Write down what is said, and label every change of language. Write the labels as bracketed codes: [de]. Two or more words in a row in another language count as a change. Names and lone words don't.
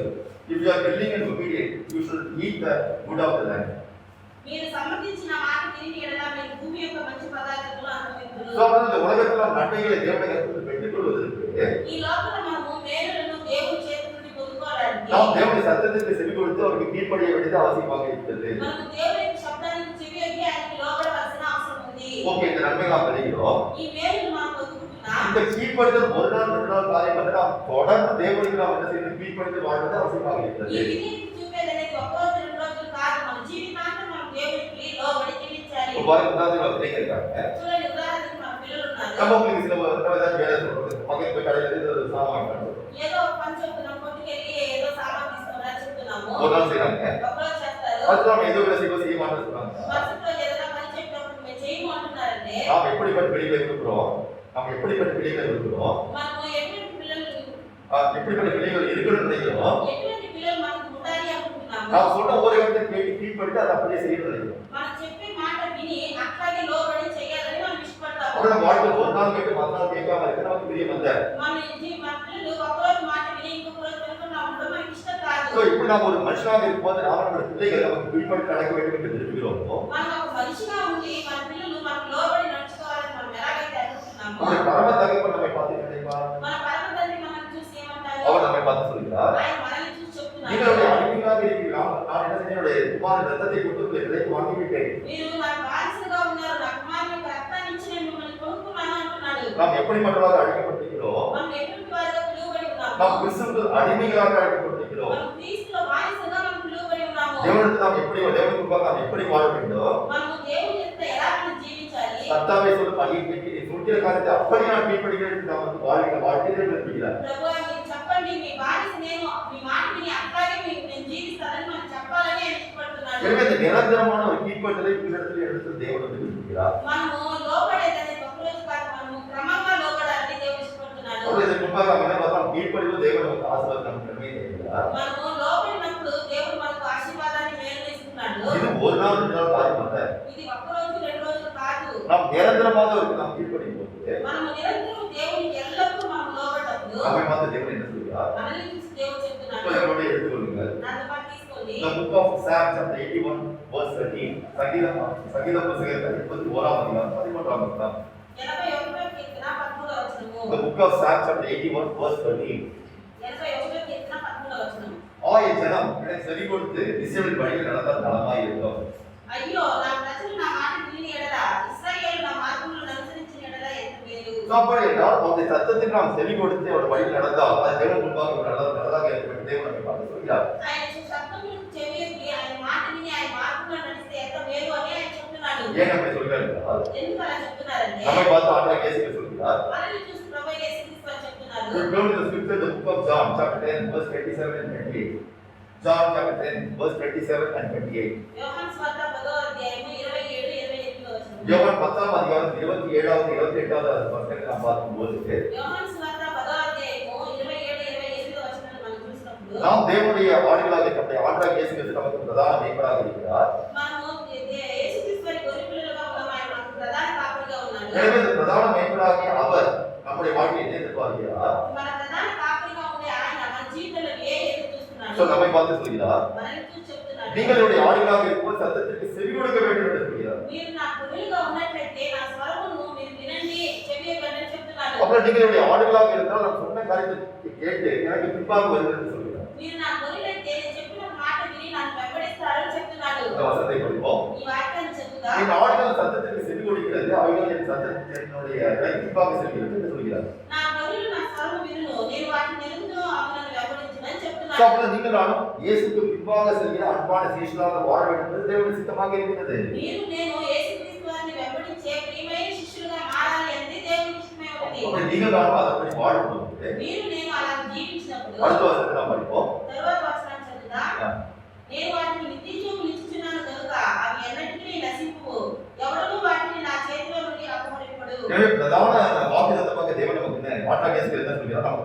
[en] If you are willing and obedient, you should eat the good of the land. [te] మీరు సమ్మతించిన మాట విని ఎడల మీరు భూమి యొక్క మంచి పదార్థాలను అనుభవించుదురు. [ta] So இந்த உலகத்துல நன்மைகளை தேவனுடைய கருத்தில் பெற்றுக்கொள்வதற்கு [te] ఈ లోపల మనము మేలులను దేవుని చేతి నుండి పొందుకోవడానికి [ta] நாம் தேவனுடைய சத்தத்திற்கு செவி கொடுத்து அவருக்கு கீழ்ப்படிய வேண்டியது அவசியமாக இருக்கிறது. [te] మనము దేవుని యొక్క శబ్దానికి చెవియొగ్గి ఆయనకి లోబడవలసిన అవసరం ఉంది. [ta] ஓகே இந்த நன்மைகள் நாம் பெறுகிறோம். [te] ఈ మేలు మనం పొందుకుంటున్నాం. [ta] இந்த கீழ்ப்படிதல் ஒரு நாள் 2 நாள் காரியம் அல்ல. நாம் தொடர்ந்து தேவனுக்கு நாம் என்ன செய்யணும்? கீழ்ப்படிந்து வாழ்வது அவசியமாக [te] ఈ [ta] இருக்கிறது. [te] విధేయత చూపేదనేది ఒక రోజు 2 రోజులు కాదు. మన జీవితాంతం మనం దేవునికి లోబడి జీవించాలి. [ta] பாருங்க, உதாரணத்துக்கு பிள்ளைங்க இருக்காங்க. [te] చూడండి, ఉదాహరణకు మన పిల్లలు ఉన్నారు. [ta] நம்ம உங்களுக்கு சில ஏதாவது வேலை சொல்றது, மகன் போய் கடையில் இருந்து சாமான் வாங்கிட்டு [te] ఏదో ఒక పని చెప్తున్నాం, కొట్టుకెళ్ళి ఏదో సామాన్ తీసుకురా చెప్తున్నాము. [ta] ஒரு நாள் செய்றாங்க. [te] ఒకరోజు చేస్తారు. [ta] அடுத்த நாள் ஏதோ வேலை செய்ய மாட்டேன்னு சொல்றாங்க. [te] మరుసటి రోజు ఏదైనా పని చెప్పినప్పుడు మేము చేయము అంటున్నారంటే [ta] நாம் எப்படிப்பட்ட பிள்ளைகளை இருக்கிறோம்? நாம் எப்படிப்பட்ட பிள்ளைகள் இருக்கிறோம்? [te] మనము ఎటువంటి పిల్లలు [ta] எப்படிப்பட்ட பிள்ளைகள் இருக்கணும்னு நினைக்கிறோம்? [te] ఎటువంటి పిల్లలు మనకు ఉండాలి అనుకుంటున్నాము. [ta] நாம் சொன்ன ஒரு இடத்தை கேட்டு கீழ்ப்படித்து அதை அப்படியே செய்யணும்னு நினைக்கிறோம். [te] మనం చెప్పే మాట విని అట్లాగే లోబడి చేయాలని మనం ఇష్టపడతాము. [ta] அப்ப நம்ம வாழ்க்கை ஒரு நாள் கேட்டு மறுநாள் கேட்காம இருக்க நமக்கு பிரியம் அல்ல. [te] మన పిల్లలు ఒకరోజు మాట విని ఇంకొక రోజు వినకుండా ఉండడం మనకి ఇష్టం కాదు. [ta] சோ இப்படி நாம் ஒரு மனுஷனாக இருக்கும்போது நாம் நம்முடைய பிள்ளைகள் நமக்கு கீழ்ப்படித்து நடக்க வேண்டும் என்று விரும்புகிறோமோ, [te] మనం ఒక మనిషిగా ఉండి మన పిల్లలు మనకు లోబడి నడుచుకోవాలని మనం ఎలాగైతే అనుకుంటున్నామో, [ta] நம்முடைய பரம தகப்பன் நம்மை பார்த்து நினைப்பார். [te] మన పరమ తండ్రి మనల్ని చూసి ఏమంటారు? [ta] அவர் நம்மை பார்த்து சொல்கிறார், [te] ఆయన మనల్ని చూసి చెప్తున్నారు, [ta] நீங்களுடைய அடிமையாக இருக்கிறீர்கள். நான் என்ன செய்ய, என்னுடைய குமாரன் ரத்தத்தை கொடுத்து உங்களை விலைக்கு வாங்கிவிட்டேன். [te] మీరు నాకు వారసుగా ఉన్నారు, నా కుమారుని యొక్క రక్తాన్ని ఇచ్చి నేను మిమ్మల్ని కొనుక్కున్నాను అంటున్నాడు. [ta] நாம் எப்படிப்பட்டவர்களாக அழைக்கப்பட்டிருக்கிறோம்? [te] మనం ఎటువంటి వారిగా పిలువబడి ఉన్నాము? [ta] நாம் கிறிஸ்துவுக்கு அடிமைகளாக அழைக்கப்பட்டிருக்கிறோம். [te] మనం క్రీస్తులో వారసుగా మనం పిలువబడి ఉన్నాము. [ta] தேவனுக்கு நாம் எப்படி, தேவனுக்கு முன்பாக நாம் எப்படி வாழ வேண்டும்? [te] మనము దేవుని యొక్క ఎలా మనం జీవించాలి? [ta] கர்த்தாவே சொல்லும் அடிமைக்கு நீ சொல்கிற காரியத்தை அப்படி நான் கீழ்ப்படிகிறேன் என்று நாம் வந்து வாழ்க்கையிலே விரும்புகிறார். [te] ప్రభువా మీరు చెప్పండి, మీ బానిస నేను, మీ మాట విని అట్లాగే నేను జీవిస్తానని మనం చెప్పాలని ఆయన ఇష్టపడుతున్నాడు. [ta] எனவே இந்த நிரந்தரமான ஒரு கீழ்ப்படிதலை உங்களிடத்தில் எடுத்து தேவன் வந்து விரும்புகிறார். [te] మనము లోబడేదని ఒక రోజు కాదు, మనము క్రమంగా లోబడాలని దేవుడు ఇష్టపడుతున్నాడు. [ta] அப்படி இதற்கு முன்பாக நாம் என்ன பார்த்தோம்? கீழ்ப்படிவு தேவன் நமக்கு ஆசீர்வாதம் நமக்கு நன்மையை தருகிறார். [te] మనము లోబడినప్పుడు దేవుడు మనకు ఆశీర్వాదాన్ని మేలు ఇస్తున్నాడు. [ta] இது ஒரு நாள் 2 நாள் காரியம் அல்ல. [te] ఇది ఒక్క రోజు 2 రోజులు కాదు. [ta] நாம் நிரந்தரமாக அவருக்கு நாம் கீழ்ப்படியும் போது [te] మనము నిరంతరం దేవునికి ఎల్లప్పుడూ మనం లోబడప్పుడు [ta] நம்மை பார்த்து தேவன் என்ன சொல்கிறார்? [te] మనల్ని చూసి దేవుడు చెప్తున్నాడు. [ta] என்னோட எடுத்துக்கொள்ளுங்கள். [te] నాతో పాటు తీసుకోండి. [en] The book of Psalm chapter 81 verse 13. [ta] சங்கீத புத்தகத்தில் 81ஆம் அதிகாரம் 13ஆம் வசனம். [te] 81వ కీర్తన 13వ వచనము. [en] The book of Psalm chapter 81 verse 13. [te] 81వ కీర్తన 13వ వచనం. [ta] என் ஜனம் எனக்கு செவி கொடுத்து இஸ்ரவேல் வழியில் நடந்தால் நலமாய் இருக்கும். [te] అయ్యో, నా ప్రజలు నా మాట విని ఎడల, ఇశ్రాయేలు నా మార్గములను అనుసరించిన ఎడల ఎంత మేలు. [ta] அப்படி என்றால் அவருடைய சத்தத்துக்கு நாம் செவி கொடுத்து அவர் வழியில் நடந்தால் அது தேவன் முன்பாக நல்லதாக இருக்கும் என்று தேவன் நம்மை பார்த்து சொல்கிறார். [te] ఆయన శబ్దములకు చెవియొగ్గి ఆయన మాట విని ఆయన మార్గంలో నడిస్తే ఎంత మేలు అని ఆయన చెప్తున్నాడు. [ta] ஏன் அப்படி சொல்கிறார் என்றால், [te] ఎందుకు అలా చెప్తున్నారంటే [ta] நம்மை பார்த்து ஆண்டவர் இயேசு சொல்கிறார். [te] మనల్ని చూసి ప్రభువైన యేసుక్రీస్తు వారు చెప్తున్నారు. [en] We go to the scripture, the book of John chapter 10 verse 27 and 28. John chapter 10 verse 27 and 28. [te] యోహాను సువార్త 10వ అధ్యాయము 27 28వ వచనం. [ta] யோவான் 10ஆம் அதிகாரம் 27வது 28வது வசனத்தை நாம் பார்க்கும்போது [te] యోహాను సువార్త 10వ అధ్యాయము 27 28వ వచనాన్ని మనం చూసినప్పుడు [ta] நாம் தேவனுடைய ஆடுகளாக நம்முடைய ஆண்டவர் இயேசு கிறிஸ்து நமக்கு பிரதான மேய்ப்பராக இருக்கிறார். [te] మనము యేసుక్రీస్తు వారి గొర్రెపిల్లలుగా ఉన్నాం. ఆయన మనకు ప్రధాన కాపరిగా ఉన్నాడు. [ta] எனவே இந்த பிரதான மேய்ப்பராகிய அவர் நம்முடைய வாழ்க்கையை என்ன எதிர்பார்க்கிறார்? [te] మన ప్రధాన కాపరిగా ఉండే ఆయన మన జీవితంలో ఎదురు చూస్తున్నాడు. [ta] நம்மை பார்த்து சொல்கிறார், [te] మనల్ని చూసి చెప్తున్నాడు, [ta] நீங்கள் என்னுடைய ஆடுகளாக இருக்கும்போது சத்தத்திற்கு செவி கொடுக்க வேண்டும் என்று சொல்கிறார். [te] మీరు నా గొర్రెలుగా ఉన్నట్లయితే నా స్వరమును మీరు వినండి, చెవియొగ్గండి అని చెప్తున్నాడు. [ta] அப்புறம் நீங்கள் என்னுடைய ஆடுகளாக இருந்தால் நான் சொன்ன காரியத்தை கேட்டு எனக்கு பின்பாக வருவது என்று சொல்கிறார். [te] మీరు నా గొర్రెలైతే నేను చెప్పిన మాట విని నన్ను వెంబడిస్తారని చెప్తున్నాడు. [ta] இந்த வசனத்தை படிப்போம். [te] ఈ వాక్యాన్ని చెప్తా, [ta] என் ஆடுகள் சத்தத்திற்கு செவி கொடுக்கிறது, அவைகள் என் சத்தத்தினுடைய பின்பாக செல்கிறது என்று சொல்கிறார். [te] నా గొర్రెలు నా స్వరము వినును, నేను వాటిని ఎరుగుదును, అవి నన్ను వెంబడించునని చెప్తున్నాడు. [ta] அப்பொழுது நீங்கள் நானும் இயேசுக்கு பின்பாக செல்கிற அன்பான சீஷர்களாக வாழ வேண்டும் என்பது தேவனுடைய சித்தமாக இருக்கிறது. [te] మీరు నేను యేసుక్రీస్తు వారిని వెంబడించే ప్రియమైన శిష్యులుగా మారాలి అనేది దేవుని ఇష్టమే ఉంది. [ta] அப்படி நீங்கள் நானும் அதன்படி வாழும்போது [te] మీరు నేను అలా జీవించినప్పుడు [ta] அடுத்த வசனத்தை நாம் படிப்போம். [te] తరువాత వచనం చదువుదా, నేను వాటిని నిత్యజీవము నిచ్చుచున్నాను కనుక అవి ఎన్నటికీ నశింపువు, ఎవడూ వాటిని నా చేతిలో నుండి అపహరింపడు. [ta] எனவே பிரதான வாக்குத்தத்தமாக தேவன் நமக்கு என்ன ஆண்டவர் இயேசு கிறிஸ்து என்ன சொல்கிறார்?